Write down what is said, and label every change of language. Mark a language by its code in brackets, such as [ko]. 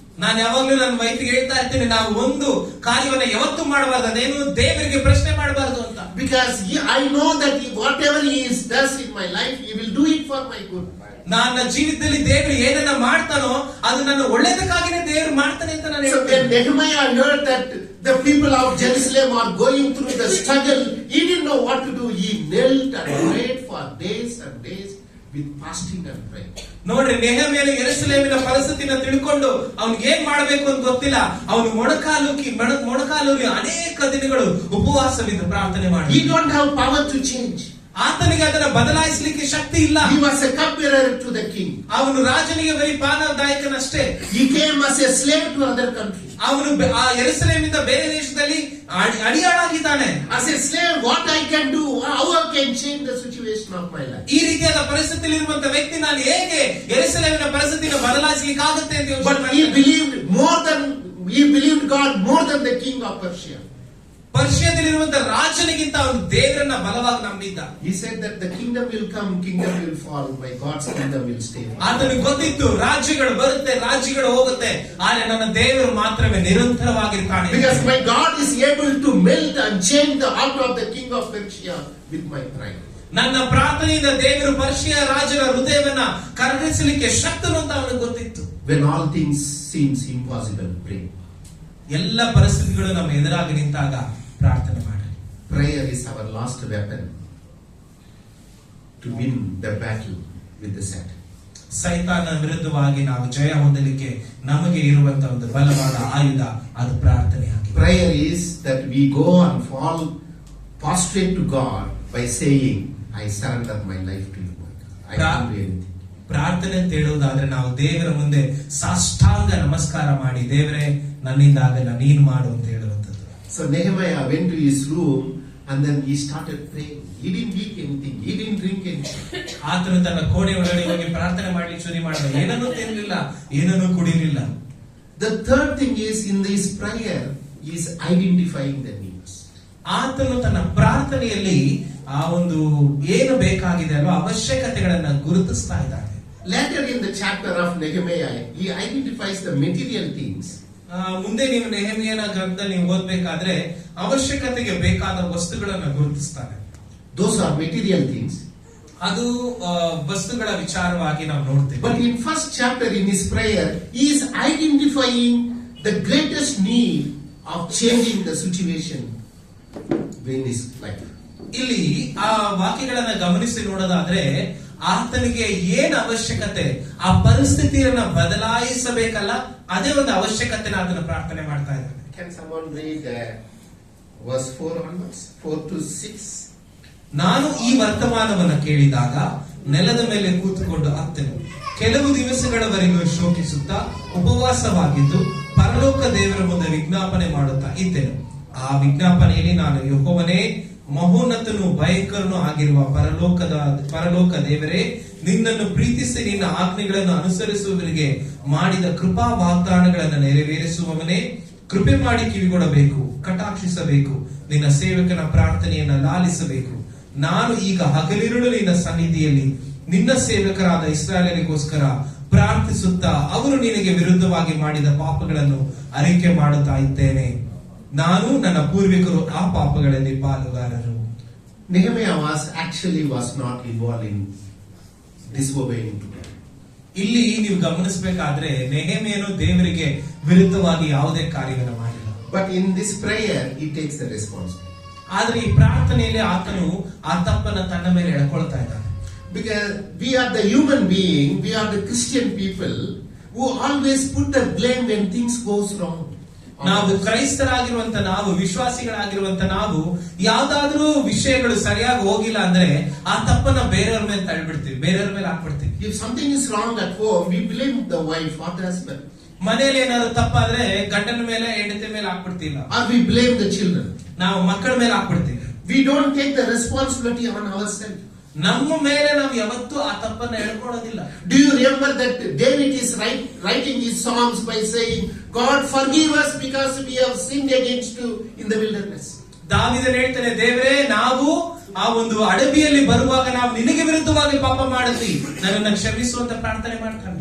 [kn] ನಾನು ಯಾವಾಗ್ಲೂ ನನ್ನ ವೈಫಿಗೆ ಹೇಳ್ತಾ ಇರ್ತೇನೆ, ನಾವು ಒಂದು ಕಾರ್ಯವನ್ನ ಯಾವತ್ತೂ ಮಾಡಬಾರ್ದು, ಅದೇನು ದೇವರಿಗೆ ಪ್ರಶ್ನೆ ಮಾಡಬಾರ್ದು ಅಂತ. [en] Because I know that whatever he does in my life, he will do it for my good. [kn] ನನ್ನ ಜೀವಿತದಲ್ಲಿ ದೇವರು ಏನನ್ನ ಮಾಡ್ತಾನೋ ಅದು ನನ್ನ ಒಳ್ಳೆದಕ್ಕಾಗಿನೇ ದೇವರು ಮಾಡ್ತಾನೆ ಅಂತ ನಾನು [en] So when Nehemiah heard that the people of Jerusalem are going through the struggle, he didn't know what to do. He knelt and prayed for days and days with fasting and praying. [kn] ನೋಡ್ರಿ, ನೆಹೆಮೀಯನು ಯೆರೂಸಲೇಮಿನ ಪರಿಸ್ಥಿತಿನ ತಿಳ್ಕೊಂಡು ಅವ್ನಿಗೆ ಏನ್ ಮಾಡ್ಬೇಕು ಅಂತ ಗೊತ್ತಿಲ್ಲ. ಅವನು ಮೊಣಕಾಲೂರಿ ಅನೇಕ ದಿನಗಳು ಉಪವಾಸವಿದ್ದು ಪ್ರಾರ್ಥನೆ ಮಾಡಿ. [en] He don't have power to change. [kn] ಆತನಿಗೆ ಅದನ್ನ ಬದಲಾಯಿಸಲಿಕ್ಕೆ ಶಕ್ತಿ ಇಲ್ಲ. [en] He was a cupbearer to the king. [kn] ಅವನು ರಾಜನಿಗೆ ಬರೀ ಪಾನದಾಯಕನಷ್ಟೇ. [en] He came as a slave to other countries. [kn] ಅವನು ಆ ಯೆರೂಸಲೇಮಿಂದ ಬೇರೆ ದೇಶದಲ್ಲಿ ಅಡಿಯಾಳಾಗಿದ್ದಾನೆ. [en] As a slave, what I can do, how I can change the situation of my life. [kn] ಈ ರೀತಿಯಾದ ಪರಿಸ್ಥಿತಿಯಲ್ಲಿ ಇರುವಂತ ವ್ಯಕ್ತಿ ನಾನು ಹೇಗೆ ಯೆರೂಸಲೇಮಿನ ಪರಿಸ್ಥಿತಿನ ಬದಲಾಯಿಸಲಿಕ್ಕೆ ಆಗುತ್ತೆ ಅಂತ ಯೋಚನೆ [en] But he believed God more than the king of Persia. [kn] ಪರ್ಷಿಯಾದಲ್ಲಿರುವಂತ ರಾಜನಿಗಿಂತ ಅವನು ದೇವರನ್ನ ಬಲವಾಗಿ ನಂಬಿದ್ದ. [en] He said that the kingdom will come, kingdom will fall, my God's kingdom will stay. [kn] ಆತನಿಗೆ ಗೊತ್ತಿತ್ತು ರಾಜ್ಯಗಳು ಬರುತ್ತೆ, ರಾಜ್ಯಗಳು ಹೋಗುತ್ತೆ, ಆದರೆ ನನ್ನ ದೇವರು ಮಾತ್ರವೇ ನಿರಂತರವಾಗಿರ್ತಾನೆ. [en] Because my God is able to melt and change the heart of the king of Persia with my prayer. [kn] ನನ್ನ ಪ್ರಾರ್ಥನೆಯಿಂದ ದೇವರು ಪರ್ಷಿಯ ರಾಜನ ಹೃದಯವನ್ನ ಕರಗಿಸಲಿಕ್ಕೆ ಶಕ್ತನು ಅಂತ ಅವನಿಗೆ ಗೊತ್ತಿತ್ತು. [en] When all things seems impossible, pray. [kn] ಎಲ್ಲ ಪರಿಸ್ಥಿತಿಗಳು ನಮ್ಮ ಎದುರಾಗಿ ನಿಂತಾಗ ಪ್ರಾರ್ಥನೆ ಮಾಡಿ. [en] Prayer is our last weapon to win the battle with the Satan. [kn] ಸೈತಾನ ವಿರುದ್ಧವಾಗಿ ನಾವು ಜಯ ಹೊಂದಲಿಕ್ಕೆ ನಮಗೆ ಇರುವಂತಹ ಒಂದು ಬಲವಾದ ಆಯುಧ ಅದು ಪ್ರಾರ್ಥನೆ ಆಗಿದೆ. [en] Prayer is that we go and fall prostrate to God by saying, I surrender my life to you. I can't do anything. [kn] ಪ್ರಾರ್ಥನೆ ಅಂತ ಹೇಳುವುದಾದ್ರೆ ನಾವು ದೇವರ ಮುಂದೆ ಸಾಷ್ಟಾಂಗ ನಮಸ್ಕಾರ ಮಾಡಿ, ದೇವರೇ ನನ್ನಿಂದ ಆಗಲ್ಲ, ನೀನು ಮಾಡು ಅಂತ ಹೇಳುವಂಥದ್ದು. [en] So Nehemiah went to his room and then he started praying. He didn't eat anything. He didn't drink anything. [kn] ಆತನು ತನ್ನ ಕೋಣೆ ಒಳಗಡೆ ಹೋಗಿ ಪ್ರಾರ್ಥನೆ ಮಾಡ್ಲಿಕ್ಕೆ ಶುರು ಮಾಡಿದ. ಏನನ್ನೂ ತಿನ್ನಲಿಲ್ಲ, ಏನನ್ನೂ ಕುಡಿಲಿಲ್ಲ. [en] The third thing is, in this prayer, he is identifying the needs. [kn] ಆತನು ತನ್ನ ಪ್ರಾರ್ಥನೆಯಲ್ಲಿ ಆ ಒಂದು ಏನು ಬೇಕಾಗಿದೆ ಅಲ್ವಾ ಅವಶ್ಯಕತೆಗಳನ್ನ ಗುರುತಿಸ್ತಾ ಇದ್ದಾನೆ. [en] Later in the chapter of Nehemiah, he identifies the material things. [kn] ಮುಂದೆ ನೀವು ನೆಹೆಮೀಯನ ಗ್ರಂಥದಲ್ಲಿ ನೀವು ಓದ್ಬೇಕಾದ್ರೆ ಅವಶ್ಯಕತೆಗೆ ಬೇಕಾದ ವಸ್ತುಗಳನ್ನ ಗುರುತಿಸ್ತಾನೆ. [en] Those are material things. [kn] ಅದು ವಸ್ತುಗಳ ವಿಚಾರವಾಗಿ ನಾವು ನೋಡ್ತೇವೆ. [en] But in first chapter in his prayer, he is identifying the greatest need of changing the situation in his life. [kn] ಇಲ್ಲಿ ಆ ವಾಕ್ಯಗಳನ್ನ ಗಮನಿಸಿ ನೋಡೋದಾದ್ರೆ ಆತನಿಗೆ ಏನ್ ಅವಶ್ಯಕತೆ, ಆ ಪರಿಸ್ಥಿತಿಯನ್ನ ಬದಲಾಯಿಸಬೇಕಲ್ಲ, ಅದೇ ಒಂದು ಅವಶ್ಯಕತೆನ ಆತನ ಪ್ರಾರ್ಥನೆ ಮಾಡ್ತಾ ಇದ್ದಾನೆ. [en] Can someone read verse 4 onwards, 4 to 6? [kn] ನಾನು ಈ ವರ್ತಮಾನವನ್ನ ಕೇಳಿದಾಗ ನೆಲದ ಮೇಲೆ ಕೂತುಕೊಂಡು ಅತ್ತನು. ಕೆಲವು ದಿವಸಗಳವರೆಗೂ ಶೋಕಿಸುತ್ತಾ ಉಪವಾಸವಾಗಿದ್ದು ಪರಲೋಕ ದೇವರ ಮುಂದೆ ವಿಜ್ಞಾಪನೆ ಮಾಡುತ್ತಾ ಇದ್ದೆನು. ಆ ವಿಜ್ಞಾಪನೆಯಲ್ಲಿ ನಾನು, ಯೆಹೋವನೇ, ಮಹೋನ್ನತನು ಭಯಂಕರನು ಆಗಿರುವ ಪರಲೋಕ ದೇವರೇ, ನಿನ್ನನ್ನು ಪ್ರೀತಿಸಿ ನಿನ್ನ ಆಜ್ಞೆಗಳನ್ನು ಅನುಸರಿಸುವವರಿಗೆ ಮಾಡಿದ ಕೃಪಾ ವಾಗ್ದಾನಗಳನ್ನು ನೆರವೇರಿಸುವವನೇ, ಕೃಪೆ ಮಾಡಿ ಕಿವಿಗೊಡಬೇಕು, ಕಟಾಕ್ಷಿಸಬೇಕು, ನಿನ್ನ ಸೇವಕನ ಪ್ರಾರ್ಥನೆಯನ್ನ ಲಾಲಿಸಬೇಕು. ನಾನು ಈಗ ಹಗಲಿರುಳು ನಿನ್ನ ಸನ್ನಿಧಿಯಲ್ಲಿ ನಿನ್ನ ಸೇವಕರಾದ ಇಸ್ರಾಯೇಲಿಗೋಸ್ಕರ ಪ್ರಾರ್ಥಿಸುತ್ತಾ ಅವರು ನಿನಗೆ ವಿರುದ್ಧವಾಗಿ ಮಾಡಿದ ಪಾಪಗಳನ್ನು ಅರಿಕೆ ಮಾಡುತ್ತಾ ಇದ್ದೇನೆ. ನಾನು ನನ್ನ ಪೂರ್ವಿಕರು ಆ ಪಾಪಗಳಲ್ಲಿ ಪಾಲುಗಾರರು. [en] Nehemiah was not involved in disobeying to God. [kn] ಇಲ್ಲಿ ನೀವು ಗಮನಿಸಬೇಕಾದ್ರೆ ನೆಹೆಮೀಯನು ದೇವರಿಗೆ ವಿರುದ್ಧವಾಗಿ ಯಾವುದೇ ಕಾರ್ಯವನ್ನು ಮಾಡಿಲ್ಲ. [en] But in this prayer, he takes the responsibility. [kn] ಆದ್ರೆ ಈ ಪ್ರಾರ್ಥನೆಯಲ್ಲಿ ಆತನು ಆ ತಪ್ಪನ್ನ ತನ್ನ ಮೇಲೆ ಎಳ್ಕೊಳ್ತಾ ಇದ್ದಾನೆ. [en] Because we are the human being, we are the Christian people who always put the blame when things goes wrong. [kn] ನಾವು ಕ್ರೈಸ್ತರಾಗಿರುವಂತ ನಾವು, ವಿಶ್ವಾಸಿಗಳಾಗಿರುವಂತ ನಾವು, ಯಾವ್ದಾದ್ರೂ ವಿಷಯಗಳು ಸರಿಯಾಗಿ ಹೋಗಿಲ್ಲ ಅಂದ್ರೆ ಆ ತಪ್ಪನ್ನ ಬೇರೆಯವ್ರ ಮೇಲೆ ತಳ್ಳಿಬಿಡ್ತೀವಿ, ಬೇರೆಯವ್ರ ಮೇಲೆ ಹಾಕ್ಬಿಡ್ತೀವಿ. [en] If something is wrong at home, we blame the wife or the husband. [kn] ಮನೆಯಲ್ಲಿ ಏನಾದ್ರು ತಪ್ಪಾದ್ರೆ ಗಂಡನ ಮೇಲೆ, ಹೆಂಡತಿ ಮೇಲೆ ಹಾಕ್ಬಿಡ್ತಿಲ್ಲ. [en] Or we blame the children. [kn] ನಾವು ಮಕ್ಕಳ ಮೇಲೆ ಹಾಕ್ಬಿಡ್ತೀವಿ. [en] We don't take the responsibility on ourselves. [kn] ನಮ್ಮ ಮೇಲೆ ನಾವು ಯಾವತ್ತೂ ಆ ತಪ್ಪನ್ನ ಹೇಳ್ಕೊಳ್ಳೋದಿಲ್ಲ. [en] Do you remember that David is writing his songs by saying, God forgive us because we have sinned against you in the wilderness. [kn] ದಾವೀದನು ಹೇಳ್ತಾನೆ, ದೇವರೇ, ನಾವು ಆ ಒಂದು ಅಡವಿಯಲ್ಲಿ ಬರುವಾಗ ನಾವು ನಿನಗೆ ವಿರುದ್ಧವಾಗಿ ಪಾಪ ಮಾಡಿದ್ವಿ, ನನ್ನನ್ನು ಕ್ಷಮಿಸುವಂತ ಪ್ರಾರ್ಥನೆ ಮಾಡ್ತಾನೆ.